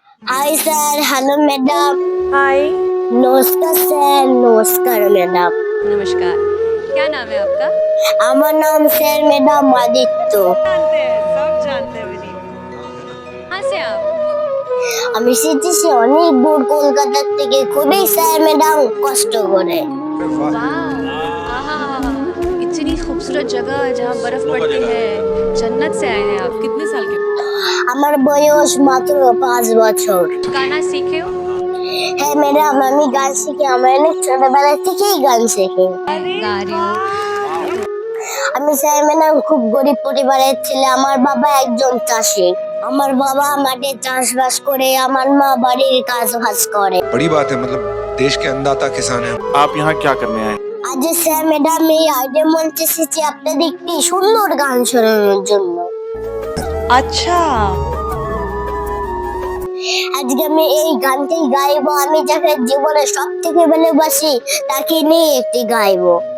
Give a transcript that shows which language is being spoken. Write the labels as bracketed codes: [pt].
[hi] Hi sir, hello madam. हाय। नमस्कार sir, नमस्कार madam. नमस्कार, क्या नाम है आपका? [bn] আমার নাম স্যার ম্যাডাম আদিত্য। [hi] जानते हैं, सब जानते हैं विनीत। कहाँ से आप? [bn] আমি এসেছি অনেক দূর কলকাতা থেকে, খুবই স্যার ম্যাডাম কষ্ট করে। [hi] वाह, आहा, इतनी खूबसूरत जगह जहाँ बर्फ पड़ती है, जन्नत से आए हैं आप। कितने साल के? [bn] আমার বয়স মাত্র 5 বছর। [hi] गाना सीखे हो? [bn] হ্যাঁ ম্যাডাম, আমি গান শিখি, আমি অনেক ছোটবেলা থেকেই গান শিখি। [hi] गा रही हो? [bn] আমি স্যার ম্যাডাম খুব গরিব পরিবারের ছেলে। আমার বাবা একজন চাষি। আমার বাবা মাঠে চাষবাস করে, আমার মা বাড়ির কাজ বাজ করে। [hi] बड़ी बात है, मतलब देश के अन्नदाता किसान हैं। आप यहाँ क्या करने आए? [bn] আজ স্যার ম্যাডাম এই আইডিয়া মঞ্চে এসেছি আপনাদের একটি সুন্দর গান শোনানোর জন্য। [hi] अच्छा, [bn] আজকে আমি এই গানটাই গাইবো। আমি যাকে জীবনে সব থেকে ভালোবাসি তাকে নিয়ে একটি গাইবো।